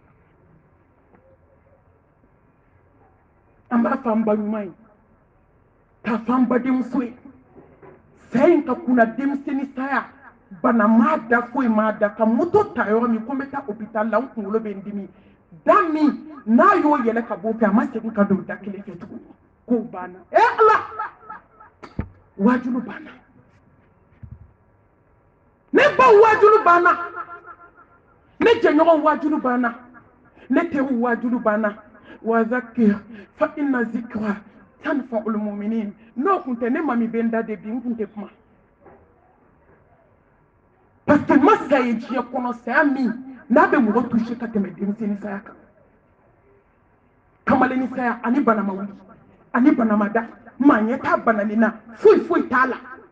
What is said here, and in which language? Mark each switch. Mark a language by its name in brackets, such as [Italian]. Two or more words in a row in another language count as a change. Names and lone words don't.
[Bambara] an b'a fɔ an ba ɲuman ye k'a fɔ an badenmuso ye saya in ka kunna denmisɛnnin saya bana maa da foyi maa da ka moto ta yɔrɔ min ko n bɛ taa hôpital la n kunkolo bɛ n dimi da min n'a y'o yɛlɛ ka bɔ fɛ a ma segin ka don da kelen fɛ tuguni k'o banna ala wajulu banna ne baw wajulu banna ne jɛɲɔgɔn wajulu banna ne teriw wajulu banna [Arabic] وذكر فإن الذكرى تنفع المؤمنين [Bambara] n'o tun tɛ ne mami bɛ n da de bi n tun tɛ kuma [French] parce que [Bambara] masa ye diɲɛ kɔnɔ saya min n'a bɛ mɔgɔ touché ka tɛmɛ denmisɛnnin saya kan kamalennin saya ani bana ma wuli ani bana ma da maa ɲɛ t'a banalen na foyi foyi t'a la